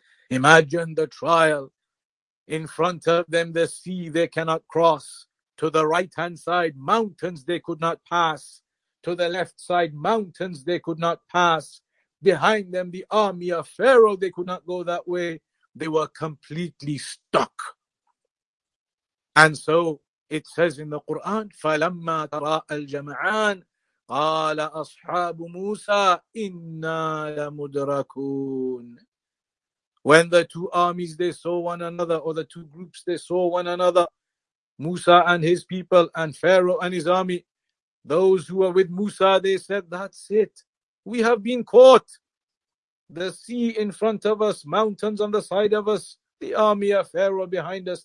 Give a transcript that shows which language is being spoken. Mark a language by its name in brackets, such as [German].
[English] Imagine the trial. In front of them, the sea they cannot cross. To the right-hand side, mountains they could not pass. To the left side, mountains they could not pass. Behind them, the army of Pharaoh, they could not go that way. They were completely stuck. And so it says in the Quran, [Arabic] فَلَمَّا تَرَاءَ الْجَمْعَانِ قَالَ أَصْحَابُ مُوسَىٰ إِنَّا لَمُدْرَكُونَ. [English] When the two armies, they saw one another, or the two groups, they saw one another, Musa and his people and Pharaoh and his army, those who were with Musa, they said, that's it. We have been caught. The sea in front of us, mountains on the side of us, the army of Pharaoh behind us.